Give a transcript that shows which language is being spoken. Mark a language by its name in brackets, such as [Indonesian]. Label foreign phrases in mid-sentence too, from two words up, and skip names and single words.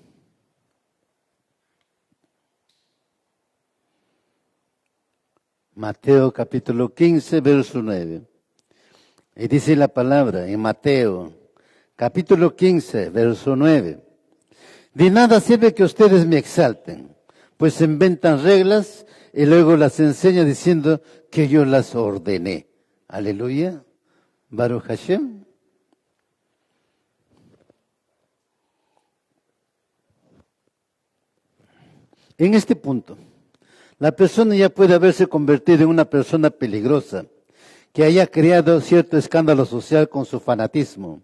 [Spanish] Mateo capítulo 15, verso 9. Y dice la palabra en Mateo, capítulo 15, verso 9. De nada sirve que ustedes me exalten, pues inventan reglas y luego las enseñan diciendo que yo las ordené. [Hebrew] Aleluya. ברוך השם. [Spanish] En este punto, la persona ya puede haberse convertido en una persona peligrosa, que haya creado cierto escándalo social con su fanatismo.